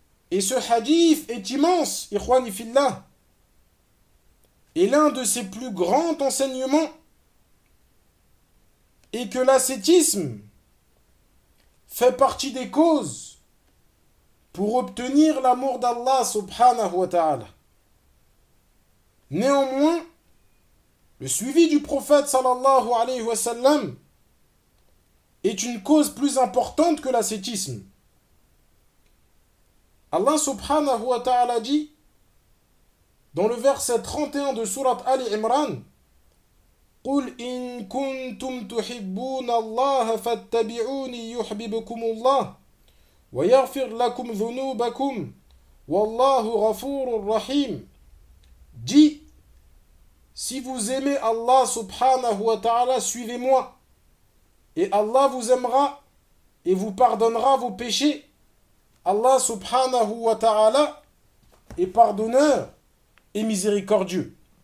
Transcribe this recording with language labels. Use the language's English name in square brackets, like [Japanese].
[French] Et ce hadith est immense, ikhwani fillah, et l'un de ses plus grands enseignements est que l'ascétisme fait partie des causes pour obtenir l'amour d'Allah subhanahu wa ta'ala. Néanmoins, le suivi du prophète sallallahu alayhi wa sallam est une cause plus importante que l'ascétisme. Allah subhanahu wa ta'ala dit dans le verset 31 de sourate Ali Imran: [Arabic] قُلْ إِن كُنْتُمْ تُحِبُّونَ اللَّهَ فَاتَّبِعُونِ يُحْبِبُكُمُ اللَّهُ وَيَغْفِرْ لَكُمْ ذُنُوبَكُمْ وَاللَّهُ غَفُورٌ رَحِيمٌ. [French] Dit: si vous aimez Allah subhanahu wa ta'ala, suivez-moi et Allah vous aimera et vous pardonnera vos péchés. Allah subhanahu wa ta'ala est pardonneur et miséricordieux.